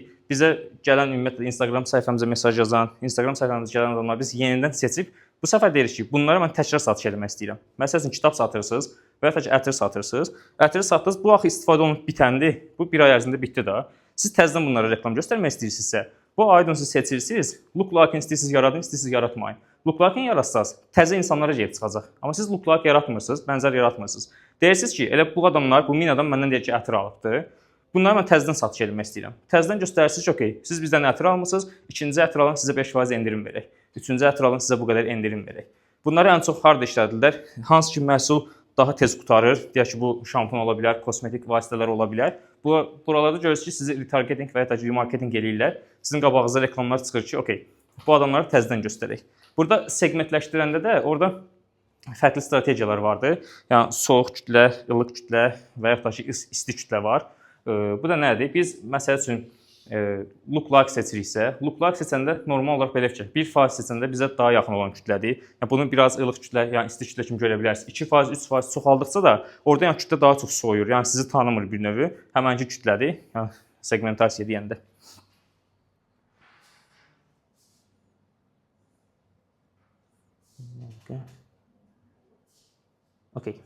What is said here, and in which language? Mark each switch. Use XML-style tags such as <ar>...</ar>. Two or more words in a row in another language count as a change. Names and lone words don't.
<az>Bizə gələn ümumiyyətlə Instagram səhifəmizə mesaj yazan, Instagram səhifəmizə gələn adamları biz yenidən seçib bu səfər deyirik ki, bunlara mən təkrar satış etmək istəyirəm. Məsələn, kitab satırsınız və ya ətir satırsınız. Ətiri satdınız, bu axı istifadə olunub bitəndi. Bu bir ay ərzində bitdi də. Siz təzədən bunlara reklam göstərmək istəyirsinizsə, bu audience seçirsiniz,</az> <en>look like-</en> <az>ını istəyirsiniz yaradın, istəyirsiniz yaratmayın.</az> <en>Look like-</en> <az>ını yaratsaz, təzə insanlara gəlib çıxacaq. Amma siz</az> <en>look like</en> <az>yaratmırsınız, bənzər yaratmırsınız. Deyirsiniz ki, elə bu adamlar, bu 1000 adam məndən deyir ki, ətir alıbdı. Bunları mən təzədən satış etmək istəyirəm. Təzədən göstərirsiniz ki, okey, siz bizdən ətir almısınız, ikinci ətir alın sizə 5% endirim verək. Üçüncü ətir alın sizə bu qədər endirim verək. Bunları ən çox harda işlədirlər? Hansı ki, məhsul daha tez qutarır. Deyək ki, bu şampun ola bilər, kosmetik vasitələr ola bilər. Buralarda görürsünüz ki, sizi retargeting və ya remarketing eləyirlər. Sizin qabağınıza reklamlar çıxır ki, okey, bu adamları təzədən göstərək. Burada segmentləşdirəndə də orada fərqli strategiyalar vardır. Yəni, soyuq kütlə, ılıq kütlə və ya da ki, isti kütlə var. Bu da nədir? Biz, məsəl üçün,</az> <en>look like</en> <az>seçiriksə,</az> <en>look like</en> <az>seçəndə normal olaraq belə fikir. 1% seçəndə bizə daha yaxın olan kütlədir. Yəni, bunu biraz ılıq kütlə, yəni isti kütlə kimi görə bilərsiniz. 2%, 3% çoxaldıqca da orada yəni, kütlə daha çox soyur. Yəni, sizi tanımır bir növü. Həmənki kütlədir. Yəni, segmentasiya deyəndə. Okay.</az>